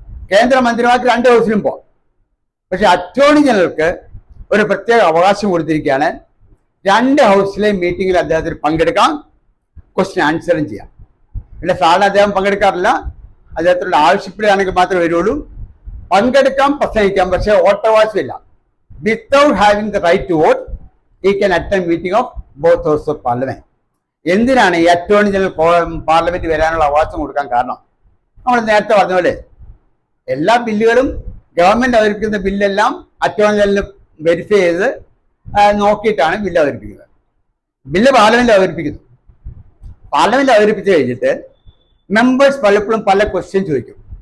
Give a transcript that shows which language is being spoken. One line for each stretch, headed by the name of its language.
Malayalam: കേന്ദ്രമന്ത്രിമാർക്ക് 2 ഹൗസിലും പോകാം. പക്ഷെ അറ്റോർണി ജനറൽക്ക് ഒരു പ്രത്യേക അവകാശം കൊടുത്തിരിക്കുകയാണ്. 2 ഹൗസിലെ മീറ്റിംഗിൽ അദ്ദേഹത്തിന് പങ്കെടുക്കാം, ക്വസ്റ്റ്യൻ ആൻസറും ചെയ്യാം. പിന്നെ സാധാരണ അദ്ദേഹം പങ്കെടുക്കാറില്ല. അദ്ദേഹത്തിനുള്ള ആവശ്യപ്പെടുകയാണെങ്കിൽ മാത്രമേ വരുള്ളൂ. പങ്കെടുക്കാം, പ്രസംഗിക്കാം, പക്ഷേ വോട്ടവകാശമില്ല.
English: Without having the right to vote he can attend meeting of both houses of parliament.
Malayalam: എന്തിനാണ് ഈ അറ്റോർണി ജനറൽ പാർലമെന്റ് വരാനുള്ള അവകാശം കൊടുക്കാൻ കാരണം? നമ്മൾ നേരത്തെ പറഞ്ഞ പോലെ എല്ലാ ബില്ലുകളും ഗവൺമെന്റ് അവതരിപ്പിക്കുന്ന ബില്ലെല്ലാം അറ്റോർണി ജനറൽ വെരിഫൈ ചെയ്ത് നോക്കിയിട്ടാണ് ബില്ല് അവതരിപ്പിക്കുന്നത്. ബില്ല് പാർലമെന്റ് അവതരിപ്പിക്കുന്നു. പാർലമെന്റ് അവതരിപ്പിച്ച് കഴിഞ്ഞിട്ട് മെമ്പേഴ്സ് പലപ്പോഴും പല ക്വസ്റ്റ്യൻ ചോദിക്കും.